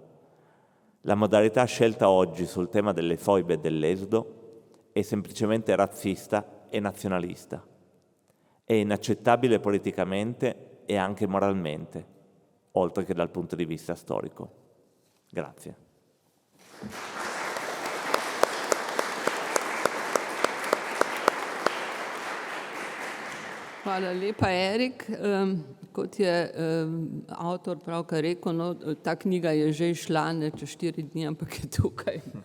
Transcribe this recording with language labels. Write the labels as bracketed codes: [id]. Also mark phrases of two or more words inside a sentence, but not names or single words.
[it] La modalità scelta oggi sul tema delle foibe e dell'esodo è semplicemente razzista e nazionalista. È inaccettabile politicamente e anche moralmente, oltre che dal punto di vista storico. Grazie. [sl] Hvala lepa, Erik. Kot je avtor pravkar rekel, no, ta knjiga je že izšla, ne čez 4 dni, ampak je tukaj.